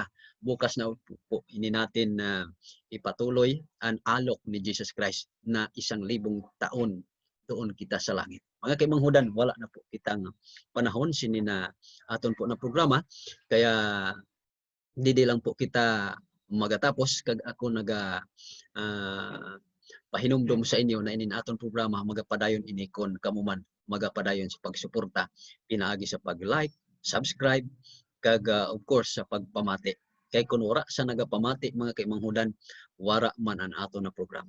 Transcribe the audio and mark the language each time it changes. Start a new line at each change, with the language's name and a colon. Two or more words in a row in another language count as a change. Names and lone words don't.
Filipino: Bukas na po ini natin ipatuloy ang alok ni
English: Jesus Christ
Filipino: na 1,000 taon doon kita sa langit.
Hiligaynon: Mga kaimanghudan, wala na po kitang panahon sini na aton po na programa. Kaya didi lang po kita magatapos kag ako pahinumdum sa inyo na inin aton programa magapadayon ini kon kamuman magapadayon sa pagsuporta pinaagi sa pag-like, subscribe kag
English: of course
Hiligaynon: sa pagpamati. Kay kun wala sa nagapamati mga kaimanghudan, wara man ang aton na programa.